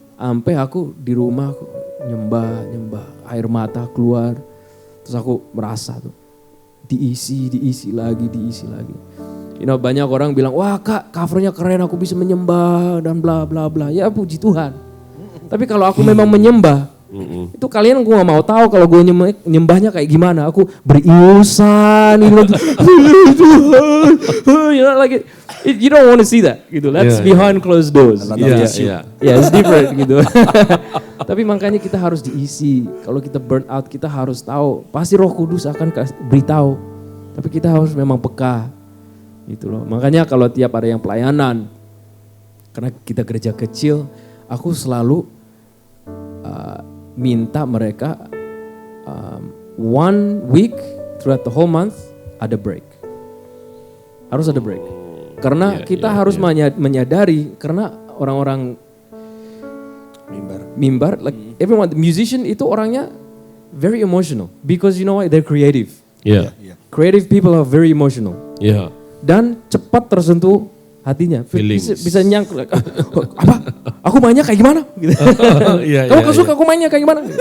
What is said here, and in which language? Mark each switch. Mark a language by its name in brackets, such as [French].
[Indonesian] Sampai aku di rumah aku nyembah, air mata keluar, terus aku merasa tuh diisi lagi. Banyak orang bilang, wah kak covernya keren, aku bisa menyembah dan bla bla bla. Ya puji Tuhan. Tapi kalau aku memang menyembah, Itu kalian gue gak mau tahu kalau gue nyembahnya kayak gimana. Aku beriusan, [English] you know, like you don't want to see that gitu. That's behind closed doors. [Indonesian] Iya. [English] Yeah, it's different [Indonesian] gitu. Tapi makanya kita harus diisi. Kalau kita burn out, kita harus tahu. Pasti Roh Kudus akan beritahu. Tapi kita harus memang peka. Gitu loh. Makanya kalau tiap ada yang pelayanan, karena kita gereja kecil, aku selalu minta mereka [English] 1 week throughout the whole month [Indonesian] ada break. Harus ada break. Karena kita harus menyadari, karena orang-orang mimbar, [English] like everyone, the musician [Indonesian] itu orangnya [English] very emotional because you know what, they're creative. Yeah. Creative people are very emotional. Yeah. [Indonesian] Dan cepat tersentuh hatinya. [English] Feelings. [Indonesian] Bisa nyangkut. Like, apa? Aku mainnya kayak gimana? Gitu. Kamu suka aku mainnya kayak gimana?